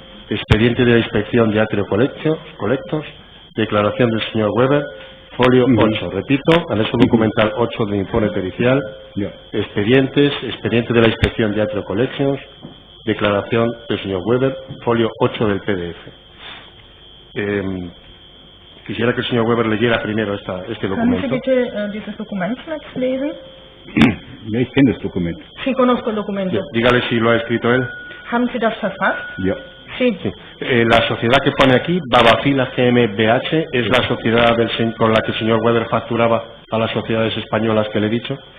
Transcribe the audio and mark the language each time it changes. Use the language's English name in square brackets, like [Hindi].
[Spanish] expediente de la inspección de Atrio Collectors, declaración del señor Weber, folio 8, repito, anexo documental 8 del informe pericial, expediente de la inspección de Atrio Collections, declaración del señor Weber, folio 8 del PDF. Quisiera que el señor Weber leyera primero este documento. [German] Können Sie bitte dieses Dokument jetzt lesen? Ja, ich kenne das Dokument. [Spanish] Sí, conozco el documento. Dígale si lo ha escrito él. [German] ¿Haben Sie das verfasst? Ja. [Spanish] Sí. La sociedad que pone aquí, Babafila GmbH, es la sociedad con la que el señor Weber facturaba a las sociedades españolas que le he dicho.